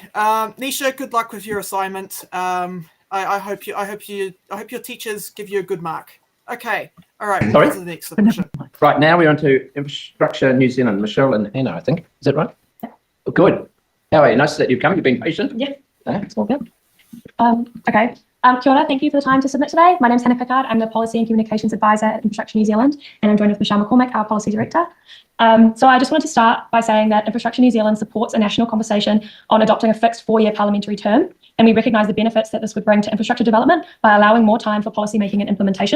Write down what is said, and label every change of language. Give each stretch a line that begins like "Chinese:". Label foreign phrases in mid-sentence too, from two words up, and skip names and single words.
English: Nisha, good luck with your assignment. I hope your teachers give you a good mark. Okay, all right. Sorry? To the next submission. Right, now we're on to Infrastructure New Zealand. Michelle and Hannah, I think. Is that right? Yeah. Good. How are you? Nice that you've come. You've been patient. Yeah. It's all good. Okay.
Māori: Kia ora,
English: thank you for the time to submit today. My name's Hannah Pickard. I'm the Policy and Communications Advisor at Infrastructure New Zealand, and I'm joined with Michelle McCormick, our Policy Director. So I just wanted to start by saying that Infrastructure New Zealand supports a national conversation on adopting a fixed 4-year parliamentary term and we recognise the benefits that this would bring to infrastructure development by allowing more time for policy making and implementation.